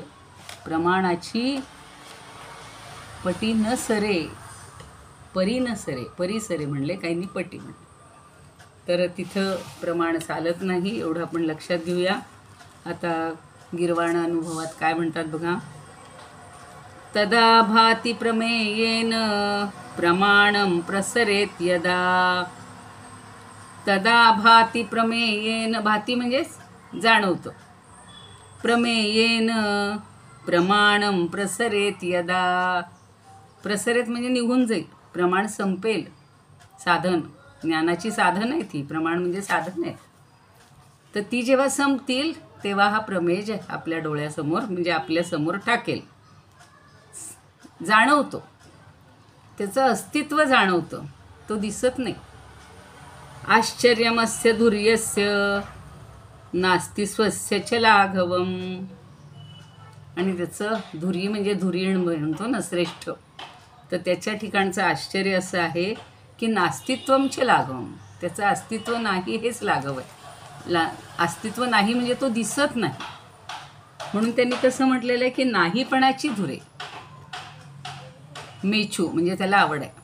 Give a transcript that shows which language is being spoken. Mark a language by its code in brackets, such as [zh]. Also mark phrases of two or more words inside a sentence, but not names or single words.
[mr] प्रमाणाची पटी न सरे, परी न सरे, परिसरे म्हणले, काहींनी पटी म्हणले. तर तिथं प्रमाण चालत नाही, एवढं आपण लक्षात घेऊया. आता गिरवाण अनुभवात काय म्हणतात बघा. [sa] तदा भाती प्रमेयेन प्रमाणं प्रसरेत यदा. तदा भाती प्रमेयेन, [mr] भाती म्हणजेच जाणवतं, [sa] प्रमेयेन प्रमाणं प्रसरेत यदा. [mr] प्रसरेत म्हणजे निघून जाईल, प्रमाण संपेल. साधन, ज्ञानाची साधन आहे ती, प्रमाण म्हणजे साधन आहे. तर ती जेव्हा संपतील तेव्हा हा प्रमेय जे आपल्या डोळ्यासमोर म्हणजे आपल्यासमोर टाकेल, जाणवतो, त्याचं अस्तित्व जाणवतं, तो दिसत नाही. [sa] आश्चर्यमस्य धुर्यस्य नास्ति स्वस्य च लाघवम. [mr] आणि त्याचं धुरी म्हणजे धुरीण म्हणतो ना, श्रेष्ठ, तर त्याच्या ठिकाणचं आश्चर्य असं आहे की नास्तित्वमचे लाघवम, त्याचं अस्तित्व नाही हेच लाघव आहे. अस्तित्व नाही म्हणजे तो दिसत नाही. म्हणून त्यांनी कसं म्हटलेलं आहे की नाहीपणाची धुरे मेछू, म्हणजे त्याला आवड आहे.